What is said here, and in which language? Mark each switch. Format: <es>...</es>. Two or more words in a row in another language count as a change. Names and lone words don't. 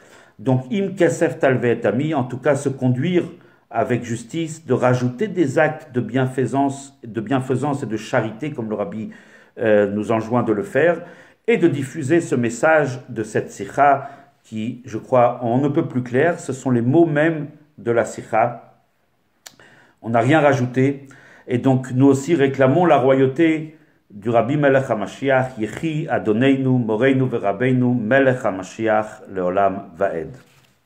<fr>Donc,</fr> <he>אם כסף תלוה את עמי,</he> <fr>en tout cas, se conduire avec justice, de rajouter des actes de bienfaisance et de charité, comme le Rabbi nous enjoint de le faire, et de diffuser ce message de cette sikha qui, je crois, on ne peut plus clair. Ce sont les mots même de la sikha. On n'a rien rajouté. Et donc, nous aussi réclamons la royauté du Rabbi</fr> <he>מלך המשיח יחי אדוננו מורנו ורבנו מלך המשיח לעולם ועד.</he>